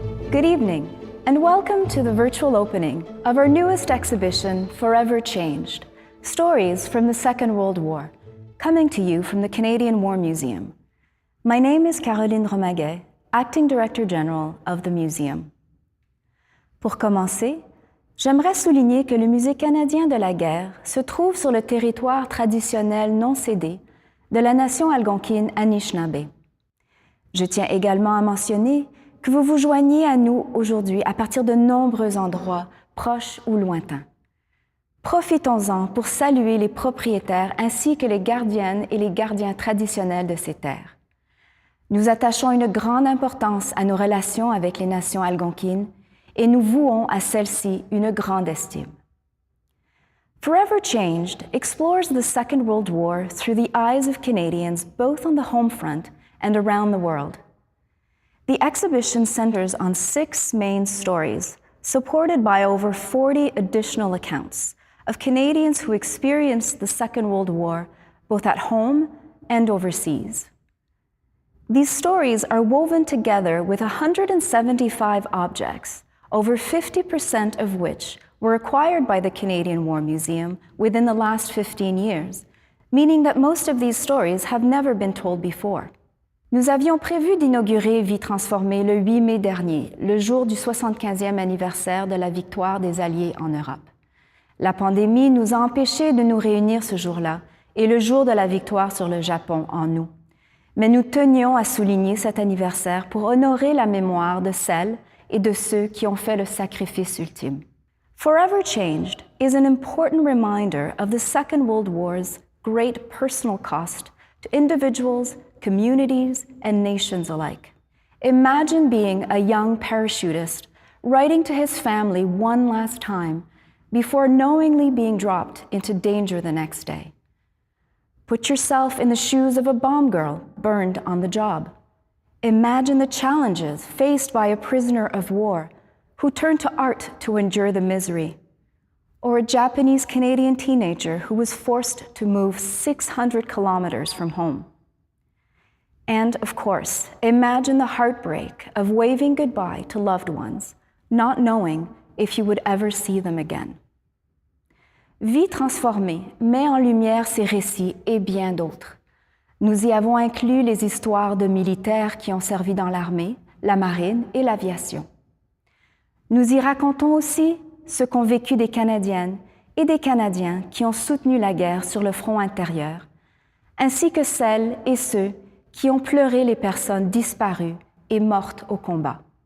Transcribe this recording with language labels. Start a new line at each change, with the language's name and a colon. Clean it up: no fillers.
English: Good evening, and welcome to the virtual opening of our newest exhibition, Forever Changed, Stories from the Second World War, coming to you from the Canadian War Museum. My name is Caroline Dromaguet, Acting Director General of the museum.
French: Pour commencer, j'aimerais souligner que le Musée canadien de la guerre se trouve sur le territoire traditionnel non cédé de la nation algonquine Anishinaabe. Je tiens également à mentionner que vous vous joignez à nous aujourd'hui à partir de nombreux endroits, proches ou lointains. Profitons-en pour saluer les propriétaires ainsi que les gardiennes et les gardiens traditionnels de ces terres. Nous attachons une grande importance à nos relations avec les nations algonquines et nous vouons à celles-ci une grande estime.
English: Forever Changed explores the Second World War through the eyes of Canadians both on the home front and around the world. The exhibition centers on 6 main stories, supported by over 40 additional accounts of Canadians who experienced the Second World War both at home and overseas. These stories are woven together with 175 objects, over 50% of which were acquired by the Canadian War Museum within the last 15 years, meaning that most of these stories have never been told before.
French: Nous avions prévu d'inaugurer Vie transformée le 8 mai dernier, le jour du 75e anniversaire de la victoire des Alliés en Europe. La pandémie nous a empêchés de nous réunir ce jour-là et le jour de la victoire sur le Japon en août. Mais nous tenions à souligner cet anniversaire pour honorer la mémoire de celles et de ceux qui ont fait le sacrifice ultime.
English: Forever Changed is an important reminder of the Second World War's great personal cost to individuals, communities, and nations alike. Imagine being a young parachutist writing to his family one last time before knowingly being dropped into danger the next day. Put yourself in the shoes of a bomb girl burned on the job. Imagine the challenges faced by a prisoner of war who turned to art to endure the misery, or a Japanese-Canadian teenager who was forced to move 600 kilometers from home. And, of course, imagine the heartbreak of waving goodbye to loved ones, not knowing if you would ever see them again.
French: Vie transformée met en lumière ces récits et bien d'autres. Nous y avons inclus les histoires de militaires qui ont servi dans l'armée, la marine et l'aviation. Nous y racontons aussi ce qu'ont vécu des Canadiennes et des Canadiens qui ont soutenu la guerre sur le front intérieur, ainsi que celles et ceux qui ont pleuré les personnes disparues et mortes au combat.